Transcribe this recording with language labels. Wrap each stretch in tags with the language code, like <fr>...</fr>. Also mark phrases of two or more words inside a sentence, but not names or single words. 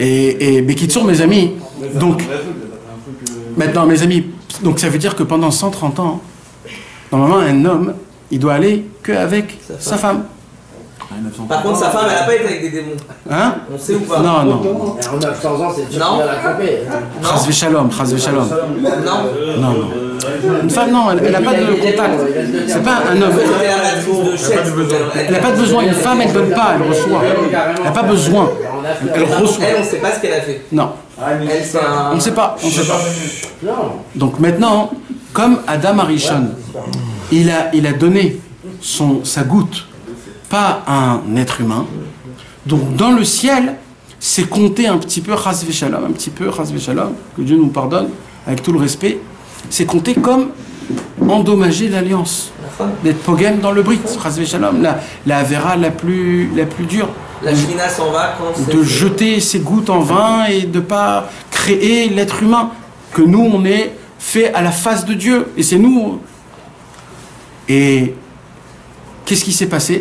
<fr>Et Bekitsour, mes amis, donc Maintenant, mes amis, donc ça veut dire que pendant 130 ans, normalement, un homme, il doit aller qu'avec sa femme. Par contre, sa femme, elle a pas été avec des démons. Hein? On sait ou pas? Non, non. En 900 ans, c'est Dieu Non. qui va la tromper.</fr> <he>חס שלום, חס שלום.</he> <fr>Non. Non, non. Une femme, non, elle n'a pas de contact. C'est pas un homme. C'était la matrice de Chet. Elle n'a pas de besoin. Une femme, elle ne donne pas, elle reçoit. Elle n'a pas besoin. Elle reçoit. Elle, on sait pas ce qu'elle a fait. Non. Elle, c'est un... On ne sait pas. On ne sait pas. Non. Donc maintenant, comme Adam Arishon, il a donné sa goutte, pas à un être humain. Donc dans le ciel, c'est compté un petit peu,</fr> <he>חס ושלום,</he> <fr>un petit peu,</fr> <he>חס ושלום,</he> <fr>que Dieu nous pardonne, avec tout le respect, c'est compté comme endommager l'alliance, d'être pogem dans le brit,</fr> <he>חס ושלום,</he> <fr>la avera la plus dure. La Shina s'en va quand c'est... De jeter ses gouttes en vain et de ne pas créer l'être humain, que nous, on est fait à la face de Dieu, et c'est nous. Et qu'est-ce qui s'est passé?</fr>